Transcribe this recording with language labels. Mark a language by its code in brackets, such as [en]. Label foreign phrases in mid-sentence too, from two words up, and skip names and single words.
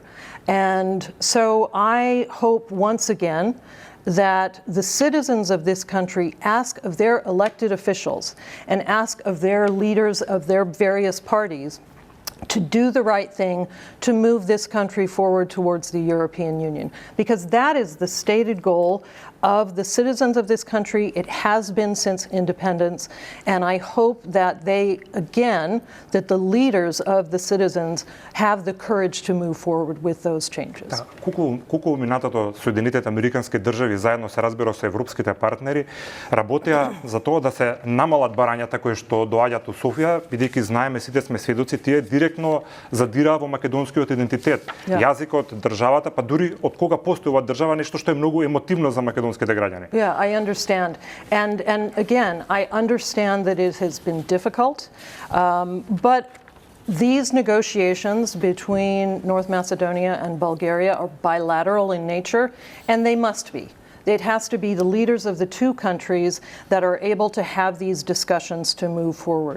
[en] And so I hope once again that the citizens of this country ask of their elected officials and ask of their leaders of their various parties to do the right thing to move this country forward towards the European Union. Because that is the stated goal of the citizens of this country. It has been since independence. And I hope that that the leaders of the citizens have the courage to move forward with those changes. [mk] Колку минатото Соединетите Американски држави заедно се разбира со европските партнери работеа за тоа да се намалат барањата кои што доаѓаат у Софија, бидејќи знаеме, сите сме сведоци, тие директно задираа во македонскиот идентитет, јазикот, државата, па дури од кога постои оваа држава, нешто што е многу емотивно за македонските граѓани. [en] Yeah, I understand. And again, I understand that it has been difficult, but these negotiations between North Macedonia and Bulgaria are bilateral in nature, and they must be. It has to be the leaders of the two countries that are able to have these discussions to move forward.